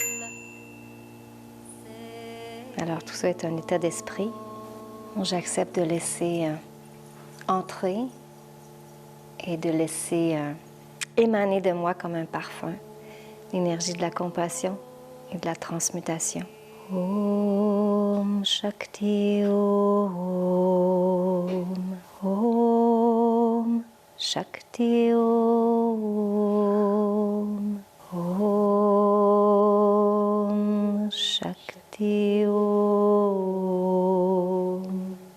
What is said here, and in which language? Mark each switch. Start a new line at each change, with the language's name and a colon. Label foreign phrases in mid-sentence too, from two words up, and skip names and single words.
French: Alors, tout ça est un état d'esprit. J'accepte de laisser entrer et de laisser émaner de moi comme un parfum l'énergie de la compassion et de la transmutation.
Sanskrit: ॐ शक्ति ॐ. ॐ शक्ति ॐ. ॐ शक्ति ॐ.